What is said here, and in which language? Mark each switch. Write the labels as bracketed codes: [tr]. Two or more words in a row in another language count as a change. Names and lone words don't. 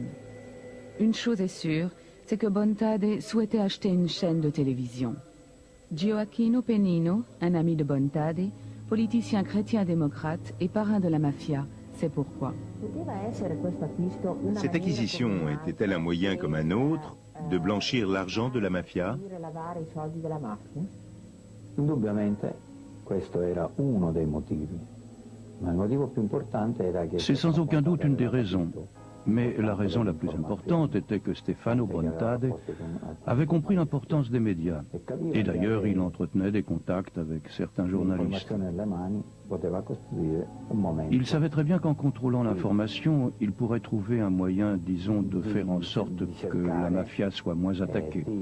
[fr] Une chose est sûre, c'est que Bontade souhaitait acheter une chaîne de télévision. Gioacchino Pennino, un ami de Bontade, politicien chrétien-démocrate et parrain de la mafia, c'est pourquoi. Cette acquisition était-elle un moyen comme un autre de blanchir l'argent de la mafia? [it] Indubbiamente questo era uno dei motivi. [fr] C'est sans aucun doute une des raisons. Mais la raison la plus importante était que Stefano Bontade avait compris l'importance des médias. Et d'ailleurs, il entretenait des contacts avec certains journalistes. Il savait très bien qu'en contrôlant l'information, il pourrait trouver un moyen, disons, de faire en sorte que la mafia soit moins attaquée.